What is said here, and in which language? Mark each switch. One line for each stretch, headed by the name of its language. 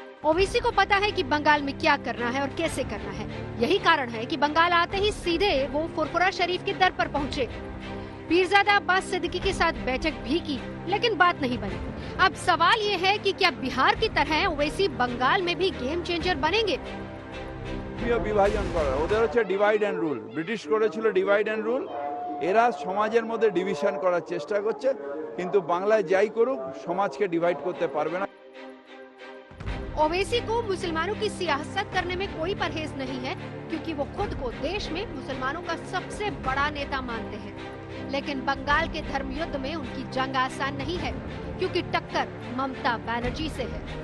Hindi: ओवैसी को पता है कि बंगाल में क्या करना है और कैसे करना है। यही कारण है कि बंगाल आते ही सीधे वो फुरफुरा शरीफ के दर पर पहुंचे। पीरजादा अब्बास सिद्दीकी के साथ बैठक भी की, लेकिन बात नहीं बनी। अब सवाल ये है कि क्या बिहार की तरह ओवैसी बंगाल में भी गेम चेंजर बनेंगे?
Bangla: বিভাজন করা, ওদের হচ্ছে ডিভাইড এন্ড রুল। ব্রিটিশ করেছিল ডিভাইড এন্ড রুল, এরা সমাজের মধ্যে ডিভিশন করার চেষ্টা করছে, কিন্তু বাংলায় যাই করুক সমাজকে ডিভাইড করতে পারবে না।
Hindi: ओवैसी को मुसलमानों की सियासत करने में कोई परहेज नहीं है, क्योंकि वो खुद को देश में मुसलमानों का सबसे बड़ा नेता मानते हैं। लेकिन बंगाल के धर्म युद्ध में उनकी जंग आसान नहीं है, क्योंकि टक्कर ममता बनर्जी से है।